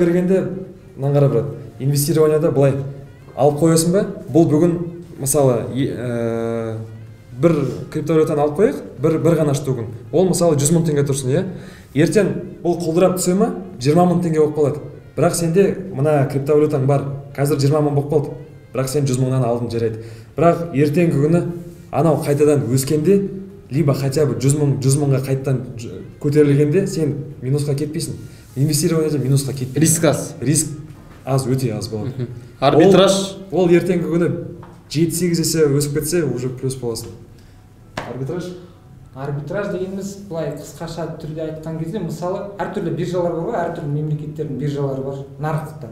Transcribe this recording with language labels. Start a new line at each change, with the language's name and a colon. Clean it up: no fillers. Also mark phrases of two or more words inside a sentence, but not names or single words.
Kazakh: Минусқа кіргенде мынаны қарап тұрады. инвестированияда былай алып қоясың ба, бұл бүгін мысалы бір криптовалютаны алып қояйық, бір ғана штугын, ол мысалы 100 мың теңге тұрсын, иә, ертең бұл құлдырап түсе ма 20 мың теңге болып қалады, бірақ сенде мына криптовалютаң бар, қазір 20 мың болып қалды, бірақ сен 100 мыңнан алдың жарайды, бірақ ертеңгі күні анау қайтадан өскенде,
Russian: либо хотя бы
Kazakh: 100 мыңға қайтадан көтерілгенде сен минусқа кетпейсің. Инвестированияда минусқа кетпейсің. Риск аз. Риск аз, өте аз болады. Арбитраж. Ол ертеңгі күні 7-8 есе өсіп кетсе, уже плюс боласың. Арбитраж? Арбитраж дегеніміз былай қысқаша түрде айтқан кезде, мысалы, әртүрлі биржалар бар, әртүрлі мемлекеттердің биржалары бар, нарықтар.